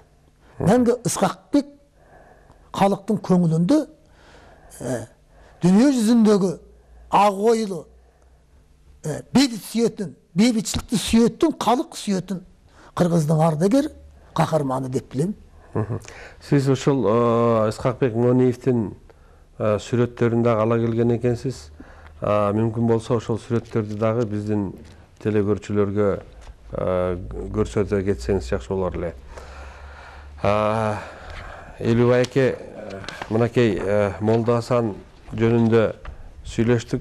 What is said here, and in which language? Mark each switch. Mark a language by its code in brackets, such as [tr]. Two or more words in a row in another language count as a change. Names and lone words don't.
[kk] Мәңгі Ысқақбек халықтың көңілінде, дүние жүзіндегі ақ ойлы, бейбіт сүйетін, бейбітшілікті сүйетін, халық сүйетін қырғыздың ардагер қаһарманы деп білем. [ky] Сіз ошол Ысқақбек Нониевтин сүрөттөрүн дагы ала келген экенсиз. Мүмкүн болсо ошол сүрөттөрдү дагы биздин телекөрүүчүлөргө көрсөтө кетсеңиз жакшы болор эле. Элубай эке, мынакей Молда Асан жөнүндө сүйлөштүк.